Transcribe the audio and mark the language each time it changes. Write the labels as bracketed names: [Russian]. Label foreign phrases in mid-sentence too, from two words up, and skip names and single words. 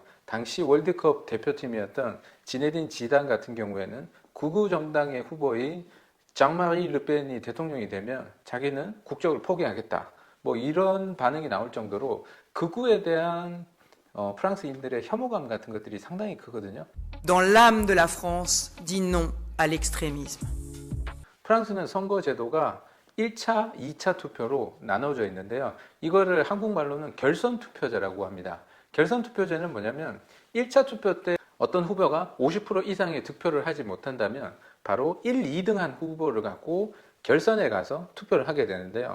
[Korean] 당시 월드컵 대표팀이었던 지네딘 지단 같은 경우에는 극우 정당의 후보인 장마리 르펜이 대통령이 되면 자기는 국적을 포기하겠다, 뭐 이런 반응이 나올 정도로 극우에 대한 프랑스인들의 혐오감 같은 것들이 상당히 크거든요. [French] Dans l'âme de la France, dit non à l'extrémisme. [Korean] 프랑스는 선거 제도가 1차, 2차 투표로 나눠져 있는데요. 이거를 한국말로는 결선 투표제라고 합니다. 결선 투표제는 뭐냐면 1차 투표 때 어떤 후보가 50% 이상의 득표를 하지 못한다면 바로 1, 2등한 후보를 갖고 결선에 가서 투표를 하게 되는데요.